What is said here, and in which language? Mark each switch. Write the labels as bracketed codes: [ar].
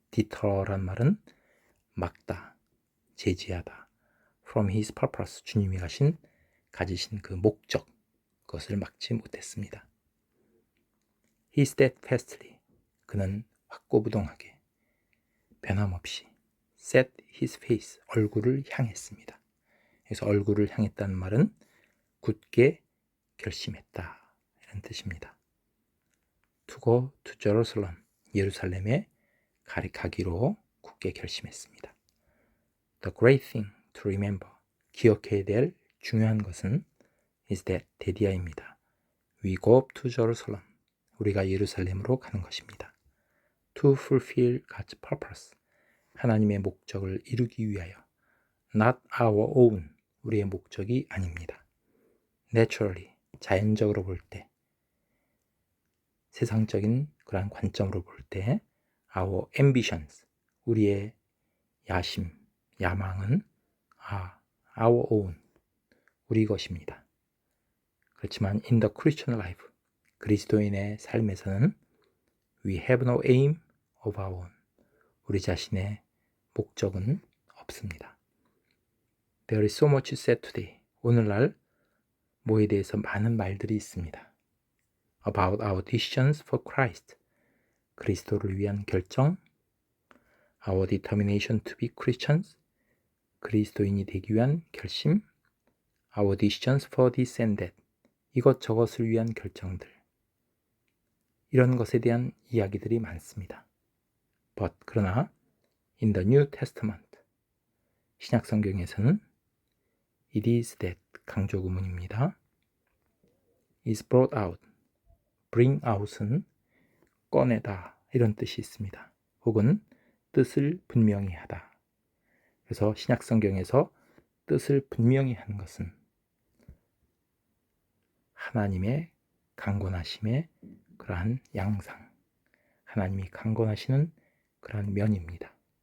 [ko] deter란 말은 막다, 제지하다. [en] from his purpose, [ko] 주님이 가지신 그 목적, 그것을 막지 못했습니다. [en] he steadfastly, [ko] 그는 확고부동하게, 변함없이 [en] set his face, [ko] 얼굴을 향했습니다. 그래서 얼굴을 향했다는 말은 굳게 결심했다, 이런 뜻입니다. [en] to go to Jerusalem, [ko] 예루살렘에 가기로 굳게 결심했습니다. [en] The great thing to remember, [ko] 기억해야 될 중요한 것은 [en] is that, 대디아입니다. We go up to Jerusalem, [ko] 우리가 예루살렘으로 가는 것입니다. [en] To fulfill God's purpose, [ko] 하나님의 목적을 이루기 위하여. [en] Not our own, [ko] 우리의 목적이 아닙니다. Naturally, 자연적으로 볼 때, 세상적인 그러한 관점으로 볼 때 [en] our ambitions, [ko] 우리의 야심, 야망은 [en] our own, [ko] 우리 것입니다. [en] 그렇지만 in the Christian life, [ko] 그리스도인의 삶에서는 [en] we have no aim of our own, [ko] 우리 자신의 목적은 없습니다. [en] There is so much said today, [ko] 오늘날 뭐에 대해서 많은 말들이 있습니다. [en] About our decisions for Christ, [ko] 그리스도를 위한 결정, [en] our determination to be Christians, [ko] 그리스도인이 되기 위한 결심, [en] our decisions for this and that, [ko] 이것저것을 위한 결정들, 이런 것에 대한 이야기들이 많습니다. [en] But, 그러나 in the New Testament, [ko] 신약 성경에서는 [en] it is that, [ko] 강조 구문입니다. [en] is brought out, bring out은 [ko] 꺼내다, 이런 뜻이 있습니다. 혹은 뜻을 분명히 하다. 그래서 신약 성경에서 뜻을 분명히 하는 것은 하나님의 강권하심의 그러한 양상, 하나님이 강권하시는 그러한 면입니다.